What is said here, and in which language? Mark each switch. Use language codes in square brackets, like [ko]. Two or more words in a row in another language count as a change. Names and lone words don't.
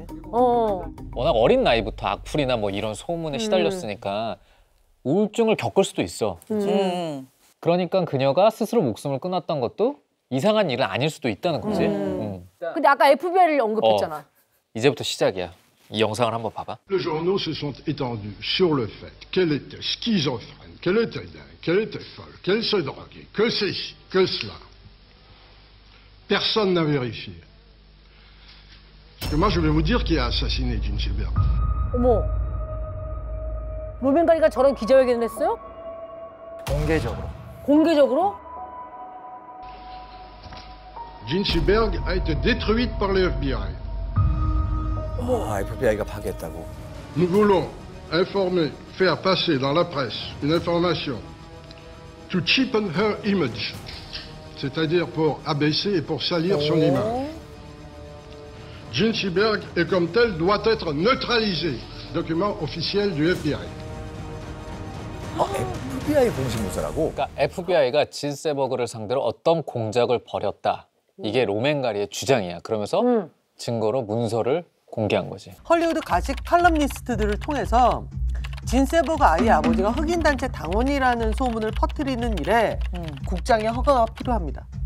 [ko] 워낙 어린 나이부터 악플이나 뭐 이런 소문에 시달렸으니까 우울증을 겪을 수도 있어. 그러니까 그녀가 스스로 목숨을 끊었던 것도 이상한 일은 아닐 수도 있다는 거지. 근데 아까 FBI를 언급했잖아. 이제부터 시작이야. 이 영상을 한번 봐봐. [fr] Les journaux se sont étendus sur le fait qu'elle était schizophrène, qu'elle était dingue, qu'elle était folle, qu'elle se droguait, que ceci, que cela. Personne n'a vérifié. Parce que moi, je vais vous dire qui a assassiné Jean Berg. [ko] 어머. 로맨가리가 저런 기자회견을 했어요? 공개적으로. 공개적으로? [fr] Jean Berg a été détruite par le FBI. [ko] FBI가 파괴했다고. [fr] Nous voulons informer, faire passer dans la presse une information [en] to cheapen her image, [fr] c'est-à-dire pour abaisser et pour salir son image. Jean Berg, et comme tel, doit être neutralisé. Document officiel du FBI. [ko] FBI 공식 문서라고? 그러니까 FBI가 진세버그를 상대로 어떤 공작을 벌였다. 이게 로맨가리의 주장이야. 그러면서 증거로 문서를 공개한 거지. 헐리우드 가식 칼럼니스트들을 통해서 진세버그 아이의 아버지가 흑인단체 당원이라는 소문을 퍼뜨리는 일에 국장의 허가가 필요합니다.